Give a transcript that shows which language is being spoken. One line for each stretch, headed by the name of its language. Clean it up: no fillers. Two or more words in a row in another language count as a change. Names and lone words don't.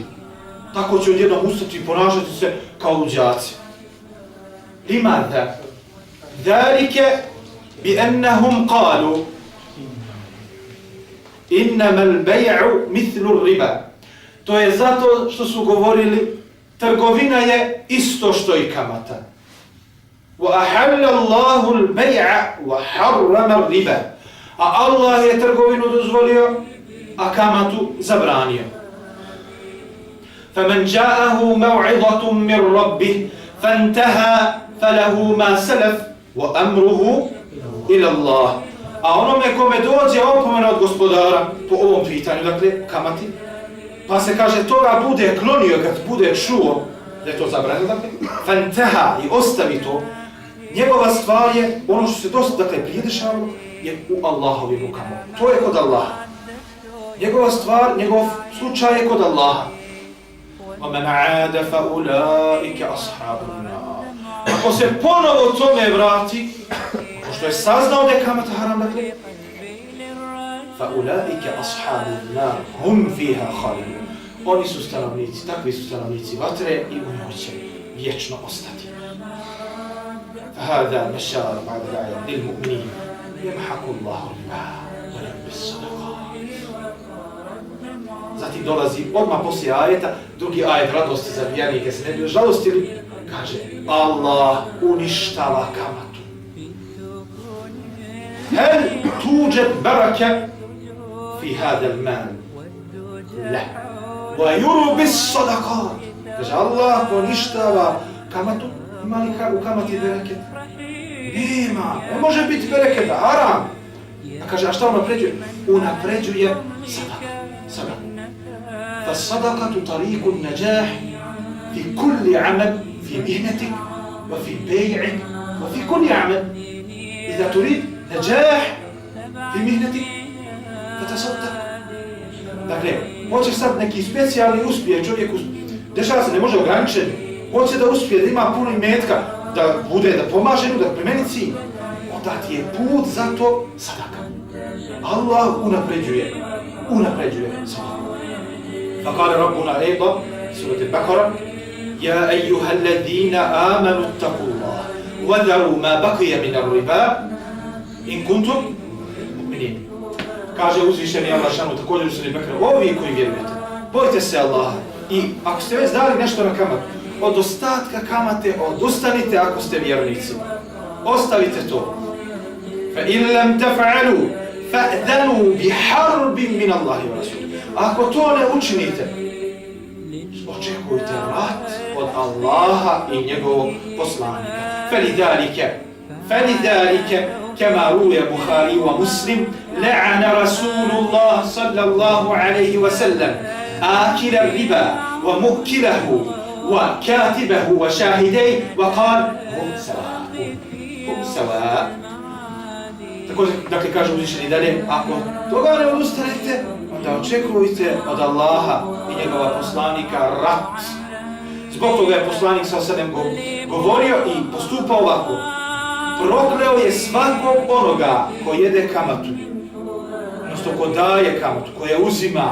Bosnian: Tako će odjednom ustati i ponašati se kao luđaci.
Arabic: لماذا؟ ذلك بأنهم قالوا إنما البيع مثل الربا.
Bosnian: To je zato što su govorili trgovina je isto što i kamata.
Arabic: وأحل الله البيع وحرم الربا.
Bosnian: A Allah je trgovinu dozvolio, a kamatu zabranio.
Arabic: فَمَنْ جَاءَهُ مَوْعِظَةٌ مِّنْ رَبِّهِ فَانْتَهَا فَلَهُ مَا سَلَفَ وَأَمْرُهُ إِلَى اللَّهِ.
Bosnian: A onome kome dođe opomena od gospodara po ovom pitanju, dakle kamati, pa se kaže toga bude klonio kad bude čuo da je to zabranio, dakle فَانْتَهَا i ostavi to, njegova stvar je ono što se dosta, dakle, prijedešavalo, je u Allahovim rukama. To je kod Allaha. Njegova stvar, njegov slučaj je kod Allaha.
Arabic: وَمَنْ عَادَ فَأُولَٰئِكَ أَصْحَابُ النَّارِ.
Bosnian: Ako se ponovo tome vrati, pošto je saznao da je kamata haram, dakle,
Arabic: فَأُولَٰئِكَ أَصْحَابُ النَّارِ هُمْ فِيهَا خَالِدُونَ.
Bosnian: Oni su stanovnici, takvi su stanovnici vatre i u njoj će vječno ostati.
Arabic: فهذا بشار بعد الآية للمؤمنين يمحق الله الربا ويربي الصدقات.
Bosnian: Zatim dolazi odmah poslije ajeta drugi ajet radosti za vjernike, se ne bi žalostili, kaže Allah uništava kamatu.
Arabic: هل توجد بركة في هذا المال? لا. ويربي الصدقات.
Bosnian: Kaže Allah poništava kamatu. Ima li u kamati bereket? Nema. Ne može biti bereketa, haram. A kaže, a šta unapređuje? Unapređuje sadaka.
Arabic: فالصدقة طريق النجاح في كل عمل في مهنتك وفي بيعك وفي كل عمل. إذا تريد نجاح في مهنتك فتصدق.
Bosnian: Dakle, hoćeš sad neki specijalni uspjeh čovjeku, dešava se, ne može ograničiti, hoće da uspije, da ima puno imetka, da bude, da pomaže, da premeni cilj, onda ti je put za to sadaka. Allah unapređuje sadaka.
Arabic: فقال ربنا أيضا سورة البقرة يا أيها الذين آمنوا اتقوا الله وذروا ما بقي من الربا إن كنتم مؤمنين.
Bosnian: Kaže uzvišeni Allah šanu također u suri Bekra, ovi koji vjerujete, bojite se Allaha i ako ste već dali nešto na kamatu, od ostatka kamate odustanite ako ste vjernici. Ostavite to.
Arabic: فَإِنْ لَمْ تَفْعَلُوا فَأْذَنُوا بِحَرْبٍ مِنَ اللَّهِ وَرَسُولِهِ.
Bosnian: Ako to ne učinite, očekujte rat od Allaha i njegovog poslanika.
Arabic: فَلِذَلِكَ كما روي البخاري ومسلم لعن رسول الله صلى الله عليه وسلم آكل الربا ومؤكله وكاتبه وشاهديه وقال هم سواء.
Bosnian: Također, dakle, kaže uzvišeni dalje, ako toga ne odustanete, onda očekujte od Allaha i njegova poslanika rat. Zbog toga je poslanik s.a.v. govorio i postupao ovako. Prokleo je svakog onoga ko jede kamatu, odnosno ko daje kamatu, ko je uzima.